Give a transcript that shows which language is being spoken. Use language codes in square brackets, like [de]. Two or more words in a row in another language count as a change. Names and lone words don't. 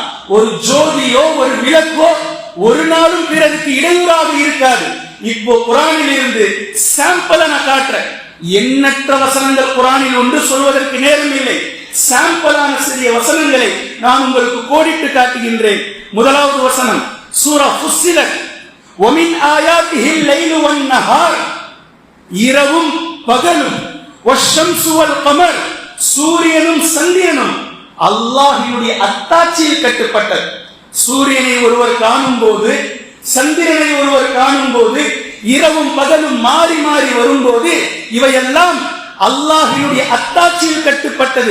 [ta] ஒரு ஜோதியோ ஒரு விளக்கோ ஒரு நாளும் பிறருக்கு இடையூறாக இருக்காது. இப்போ குர்ஆனில் இருந்து சாம்பிளை நான் காட்டுறேன். எண்ணற்ற வசனங்கள் குர்ஆனில் ஒன்று சொல்வதற்கு நேரம் இல்லை. சாம்பிளான சிறிய வசனங்களை நான் உங்களுக்கு கோடிட்டு காட்டுகின்றேன். முதலாவது வசனம் சூரா ஃபுஸ்ஸிலத், [ar] وَمِنْ آيَاتِهِ اللَّيْلُ وَالنَّهَارُ, [ta] இரவும் பகலும், [ar] وَالشَّمْسُ وَالْقَمَرُ, [ta] சூரியனும் சந்திரனும் அல்லாஹ்வினுடைய அத்தாட்சியில் கட்டுப்பட்டது. சூரியனை ஒருவர் காணும் போது, சந்திரனை ஒருவர் காணும் போது, இரவும் பகலும் மாறி மாறி வரும்போது இவையெல்லாம் அல்லாஹ்வினுடைய அத்தாட்சியில் கட்டுப்பட்டது.